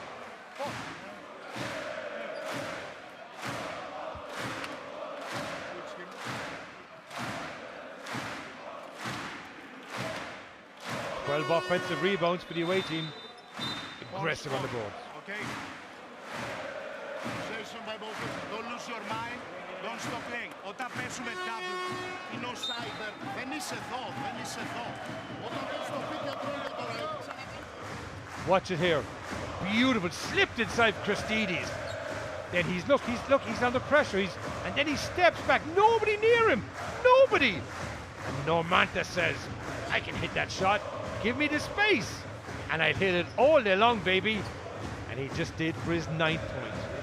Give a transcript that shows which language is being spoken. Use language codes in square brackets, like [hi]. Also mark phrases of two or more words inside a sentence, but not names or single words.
[en] 12 offensive rebounds for the away team. Aggressive on the board. Okay. Possession by both. Don't lose your mind. Don't stop playing. [el] Όταν παίζουμε double, είναι ο Cyber. Δεν είσαι εδώ. Όταν παίζεις το [en] pick and roll [el] για τώρα. [en] Watch it here. Beautiful. Slipped inside Christides. Then he's under pressure. And then he steps back. Nobody near him. Nobody. And Normantas says, I can hit that shot. Give me the space. And I'll hit it all day long, baby. And he just did for his 9th point.